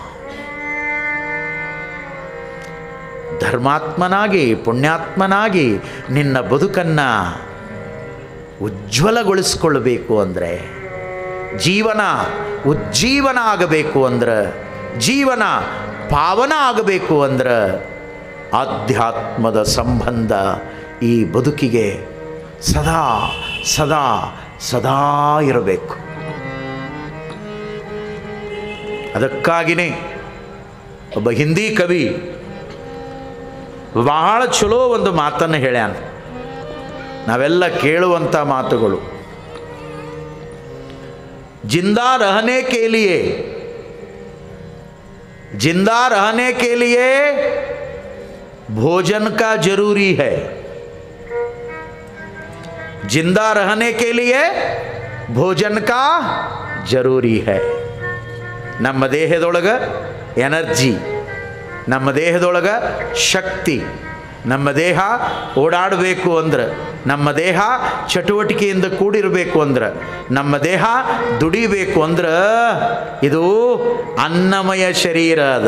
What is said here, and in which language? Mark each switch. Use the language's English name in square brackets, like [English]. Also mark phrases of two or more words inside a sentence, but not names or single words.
[Kannada] ಧರ್ಮಾತ್ಮನಾಗಿ, ಪುಣ್ಯಾತ್ಮನಾಗಿ ನಿನ್ನ ಬದುಕನ್ನು ಉಜ್ವಲಗೊಳಿಸ್ಕೊಳ್ಬೇಕು ಅಂದರೆ, ಜೀವನ ಉಜ್ಜೀವನ ಆಗಬೇಕು ಅಂದ್ರೆ, ಜೀವನ ಪಾವನ ಆಗಬೇಕು ಅಂದ್ರೆ ಆಧ್ಯಾತ್ಮದ ಸಂಬಂಧ ಈ ಬದುಕಿಗೆ ಸದಾ ಸದಾ ಸದಾ ಇರಬೇಕು. ಅದಕ್ಕಾಗಿಯೇ ಒಬ್ಬ ಹಿಂದಿ ಕವಿ ಬಹಳ ಚಲೋ ಒಂದು ಮಾತನ್ನು ಹೇಳ್ಯಾನ. ನಾವೆಲ್ಲ ಕೇಳುವಂಥ ಮಾತುಗಳು. [Hindi] जिंदा रहने के लिए, जिंदा रहने के लिए भोजन का जरूरी है. जिंदा रहने के लिए भोजन का जरूरी है. [Kannada] ನಮ್ಮ ದೇಹದೊಳಗ ಎನರ್ಜಿ, ನಮ್ಮ ದೇಹದೊಳಗ ಶಕ್ತಿ, ನಮ್ಮ ದೇಹ ಓಡಾಡಬೇಕು ಅಂದ್ರೆ, ನಮ್ಮ ದೇಹ ಚಟುವಟಿಕೆಯಿಂದ ಕೂಡಿರಬೇಕು ಅಂದ್ರೆ, ನಮ್ಮ ದೇಹ ದುಡಿಬೇಕು ಅಂದ್ರೆ ಇದು ಅನ್ನಮಯ ಶರೀರ ಅದ.